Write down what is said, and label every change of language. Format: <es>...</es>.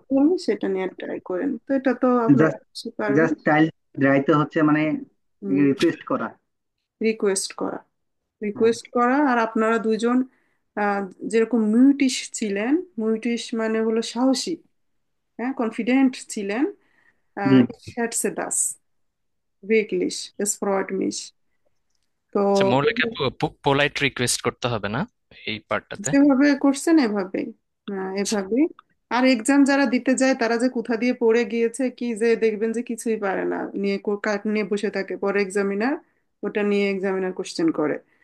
<bn>বলবে সেটা নিয়ে ট্রাই করেন, তো এটা তো আপনারা জাস্ট অবশ্যই পারবেন। জাস্ট চাইল্ড রাইতে হচ্ছে মানে হুম। রিকোয়েস্ট করা। রিকোয়েস্ট করা, হ্যাঁ, রিকোয়েস্ট করা। আর আপনারা দুজন আহ, যেরকম মিউটিশ ছিলেন, মিউটিশ মানে হলো সাহসী, হ্যাঁ, কনফিডেন্ট ছিলেন। জি।</bn> <de>Ich schätze das wirklich, es freut mich.</de> <bn>তো আচ্ছা, মৌলিক পোলাইট রিকোয়েস্ট করতে হবে না এই পার্টটাতে? যেভাবে করছেন এভাবেই, হ্যাঁ এভাবেই। আর এক্সাম যারা দিতে যায় তারা যে কোথা দিয়ে পড়ে গিয়েছে কি যে দেখবেন যে কিছুই পারে না, নিয়ে কাট নিয়ে বসে থাকে, পরে এক্সামিনার ওটা নিয়ে এক্সামিনার কোশ্চেন করে।</bn>